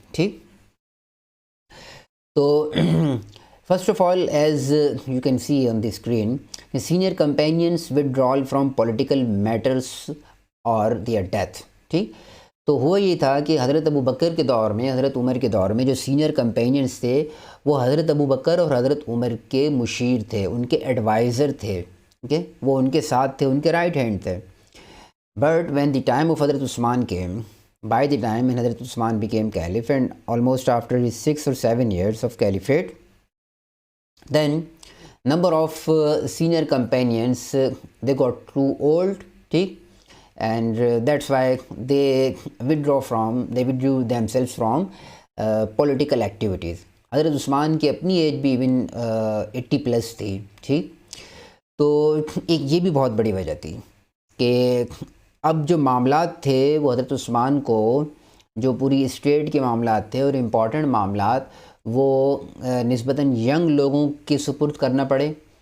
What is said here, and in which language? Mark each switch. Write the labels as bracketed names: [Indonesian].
[English] ٹھیک، تو first of all as you can see on the screen, senior companions withdrawal from political matters اور their death. [Urdu] ٹھیک، تو ہوا یہ تھا کہ حضرت ابو بکر کے دور میں، حضرت عمر کے دور میں جو سینئر کمپینینس تھے وہ حضرت ابو بکر اور حضرت عمر کے مشیر تھے، ان کے ایڈوائزر تھے. اوکے، وہ ان کے ساتھ تھے، ان کے رائٹ ہینڈ تھے. [English] But when the time of Hazrat Usman came, by the time when Hazrat Usman became caliph and almost after his 6 or 7 years of caliphate, then number of senior companions they got too old. ٹھیک، and that's why they withdrew themselves from political activities. [Urdu] حضرت عثمان کی اپنی age بھی even 80 plus تھی. ٹھیک، تو ایک یہ بھی بہت بڑی وجہ تھی کہ اب جو معاملات تھے وہ حضرت عثمان کو، جو پوری اسٹیٹ کے معاملات تھے اور امپورٹنٹ معاملات، وہ نسبتاً ینگ لوگوں کے سپرد کرنا پڑے.